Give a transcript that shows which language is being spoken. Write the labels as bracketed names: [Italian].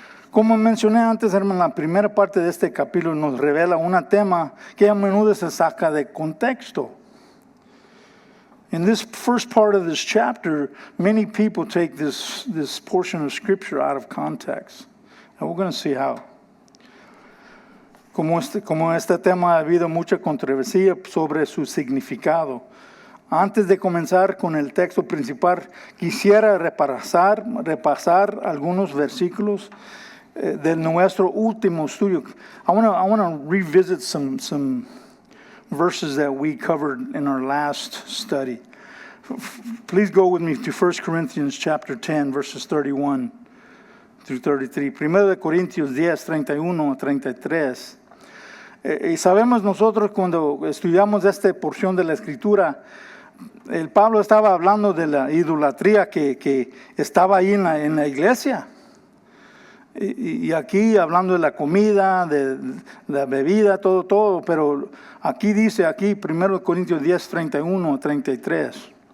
[Spanish] Como mencioné antes, hermano, la primera parte de este capítulo nos revela un tema que a menudo se saca de contexto. [English] In this first part of this chapter, many people take this portion of Scripture out of context. And we're going to see how. [Spanish] Como este tema ha habido mucha controversia sobre su significado. Antes de comenzar con el texto principal, quisiera repasar algunos versículos de nuestro último estudio. [English] I want to revisit some verses that we covered in our last study. Please go with me to 1 Corinthians chapter 10, verses 31 through 33. [Spanish] Primero de Corintios 10, 31 a 33. Y sabemos nosotros cuando estudiamos esta porción de la Escritura, el Pablo estaba hablando de la idolatría que estaba ahí en la iglesia. Y aquí hablando de la comida, de la bebida, todo, pero aquí dice, 1 Corintios 10, 31 a 33.